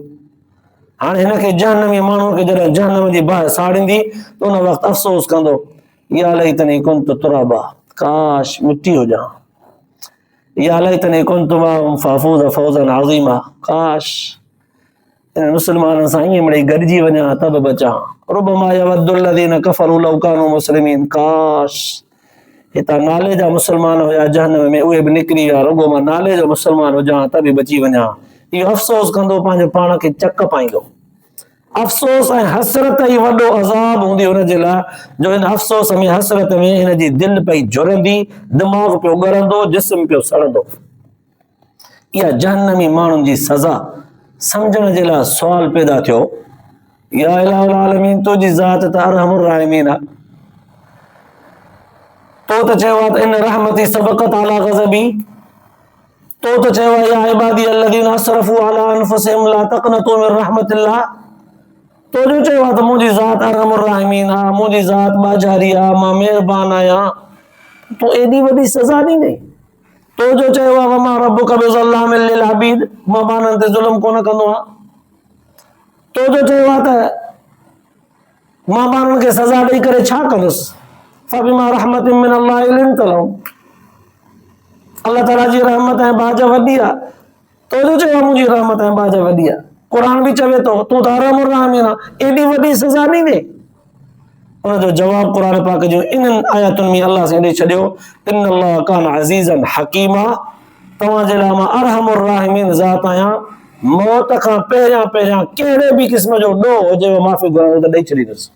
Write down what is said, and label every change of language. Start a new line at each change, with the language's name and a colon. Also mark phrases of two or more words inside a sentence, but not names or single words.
Sindhi: हाणे हिनखे जहन्नमी माण्हूअ खे जॾहिं जहन्नम जी बाहि साड़ींदी, त उन वक़्तु अफ़सोस कंदो,
Arabic: يا ليتني كنت ترابا,
Sindhi: काश मिटी हुजां,
Arabic: يا ليتني كنت معهم فأفوز فوزا عظيما,
Sindhi: काश इन मुस्लमाननि सां ईअं मिड़ई गॾिजी वञा त बि बचां।
Arabic: ربما يود الذين كفروا لو كانوا مسلمين,
Sindhi: काश हितां नाले जा मुस्लमान हुया जहन्नम में, उहे बि निकिरी विया, रुगो मां नाले जो मुस्लमान हुजां त बि बची वञा। इहो अफ़सोस कंदो, पंहिंजे पाण खे चक पाईंदो। अफ़सोस ऐं हसरत ई वॾो अज़ाब हूंदी हुनजे लाइ, जो हिन अफ़सोस में, हसरत में हिनजी दिलि पई झुरंदी, दिमाग़ पियो ॻरंदो, जिस्म पियो सड़ंदो। इहा जहन्नमी माण्हुनि जी सज़ा सम्झण जे लाइ सुवाल पैदा थियो,
Arabic: يا إله العالمين,
Sindhi: तुंहिंजी ज़ात त
Arabic: أرحم الراحمين
Sindhi: आहे, तो त चयो आहे त
Arabic: إن رحمتي سبقت غضبي,
Sindhi: तो त चयो आहे
Arabic: يا عبادي الذين أسرفوا على أنفسهم لا تقنطوا من رحمة الله,
Sindhi: तो जो चयो आहे त मुंहिंजी ज़ात
Arabic: أرحم الراحمين
Sindhi: आहे, मुंहिंजी ज़ात बाजारी आहे, मां महिरबान आहियां, तो एॾी वॾी सज़ा ॾींदे। तो जो चयो आहे
Arabic: وما ربك بظلام للعبيد,
Sindhi: मां माण्हुनि ते ज़ुल्म कोन कंदो आहियां, तो जो चयो आहे त मां माण्हुनि खे सज़ा ॾेई करे छा कंदुसि,
Arabic: فبما رحمة من الله لنت لهم,
Sindhi: अल्लाह ताला जी रहमत ऐं बाज वॾी आहे, तो जो चयो आहे मुंहिंजी रहमत ऐं बाज वॾी आहे। क़ुर बि चवे थो तूं त
Arabic: أرحم الراحمين
Sindhi: आहे, एॾी वॾी सज़ा ॾींदे। उनजो जवाब क़ुर पाक जो इन्हनि आयतुनि में अल्लाह से ॾेई छॾियो,
Arabic: إن الله كان عزيزا حكيما,
Sindhi: तव्हांजे लाइ मां
Arabic: أرحم الراحمين
Sindhi: ज़ात आहियां, मौत खां पहिरियां पहिरियां कहिड़े बि क़िस्म जो ॾोह हुजे माफ़ी घुरण त ॾेई छॾींदुसि।